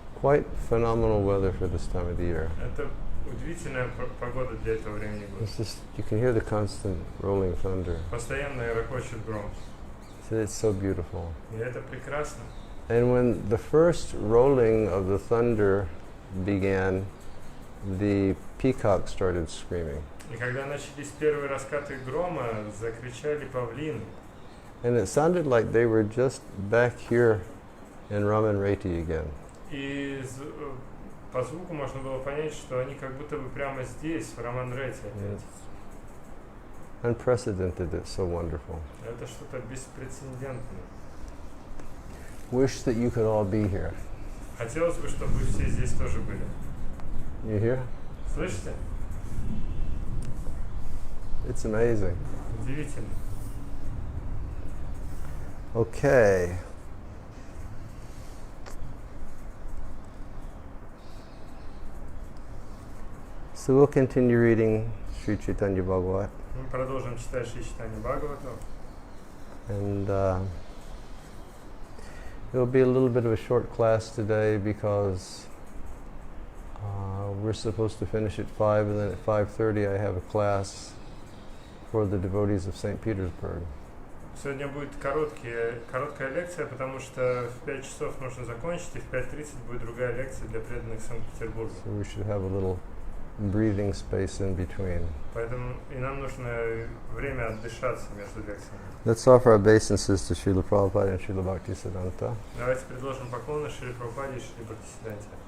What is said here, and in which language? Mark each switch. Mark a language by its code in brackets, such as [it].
[en] Quite phenomenal weather for this time of the year. [ru] Это удивительная погода для этого времени года. [en] It's just, you can hear the constant rolling thunder. [ru] Постоянно ракочет гром. [en] So it's so beautiful. [ru] И это прекрасно. [en] And when the first rolling of the thunder began, the peacock started screaming. [ru] И когда начались первые раскаты грома, закричали павлины. [en] And it sounded like they were just back here in Raman Reti again. [ru] И по звуку можно было понять, что они как будто бы прямо здесь, в Раман-Рете опять. [en] Unprecedented, it's so wonderful. [ru] Это что-то беспрецедентное. [en] Wish that you could all be here. [ru] Хотелось бы, чтобы вы все здесь тоже были. [en] You hear? [ru] Слышите? [en] It's amazing. [ru] Удивительно. [en] Okay. So we'll continue reading Sri Chaitanya Bhagavata. [ru] Мы продолжим читать Шри Чайтанью Бхагавату. [en] And it'll be a little bit of a short class today because we're supposed to finish at 5, and then at 5:30 I have a class for the devotees of St. Petersburg. [ru] Сегодня будет короткая лекция, потому что в 5 часов нужно закончить, и в 5:30 будет другая лекция для преданных Санкт-Петербурга. [en] So we should have a little breathing space in between. [ru] Поэтому и нам нужно время отдышаться между лекциями. [en] Let's offer our obeisances to Srila Prabhupada and Srila Bhaktisiddhanta. [ru] Давайте предложим поклоны Шри Прабхупаде и Шри Бхактисиддханте.